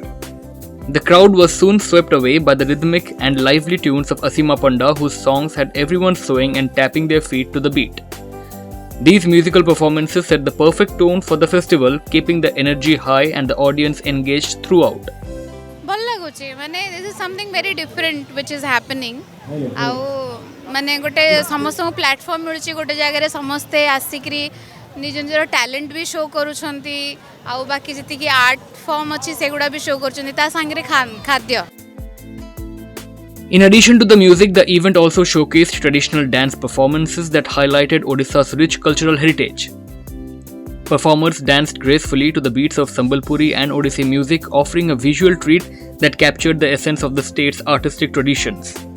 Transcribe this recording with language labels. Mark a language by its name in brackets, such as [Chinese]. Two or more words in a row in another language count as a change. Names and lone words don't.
[English] The crowd was soon swept away by the rhythmic and lively tunes of Asima Panda, whose songs had everyone swaying and tapping their feet to the beat. These musical performances set the perfect tone for the festival, keeping the energy high and the audience engaged throughout. [Odia] ଭଲ ଲାଗୁଛି ମାନେ [English] this is something very different which is happening [Odia] ଆଉ ମାନେ ଗୋଟେ ସମସ୍ତଙ୍କୁ ପ୍ଲାଟଫର୍ମ ମିଳୁଛି ଗୋଟେ ଜାଗାରେ ସମସ୍ତେ ଆସିକିରି ନିଜ ନିଜର ଟ୍ୟାଲେଣ୍ଟ ବି ଶୋ କରୁଛନ୍ତି ଆଉ ବାକି ଯେତିକି [English] art form [Odia] ଅଛି ସେଗୁଡ଼ା ବି ଶୋ କରୁଛନ୍ତି ତା ସାଙ୍ଗରେ ଖାଦ୍ୟ. [English] In addition to the music, the event also showcased traditional dance performances that highlighted Odisha's rich cultural heritage. Performers danced gracefully to the beats of Sambalpuri and Odissi music, offering a visual treat that captured the essence of the state's artistic traditions.